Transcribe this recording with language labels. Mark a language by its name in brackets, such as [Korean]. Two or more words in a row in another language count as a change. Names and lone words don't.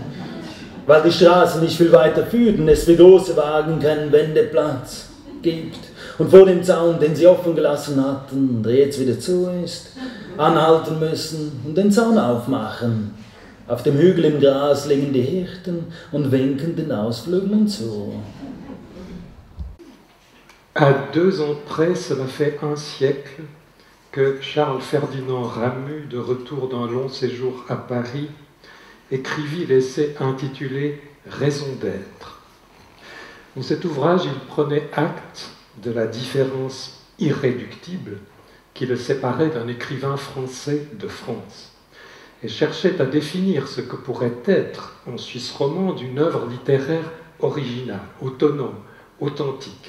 [German] Weil die Straße nicht viel weiter führt und es für große Wagen keinen Wendeplatz gibt. Und vor dem Zaun, den sie offen gelassen hatten, der jetzt wieder zu ist, anhalten müssen und den Zaun aufmachen. Auf dem Hügel im Gras liegen die Hirten und winken den Ausflüglern zu. [French] À 2 ans près, cela fait un siècle que Charles Ferdinand Ramu, de retour d'un long séjour à Paris, écrivit l'essai intitulé « Raison d'être ». Dans cet ouvrage, il prenait acte de la différence irréductible qui le séparait d'un écrivain français de France et cherchait à définir ce que pourrait être, en Suisse romande, une œuvre littéraire originale, autonome, authentique.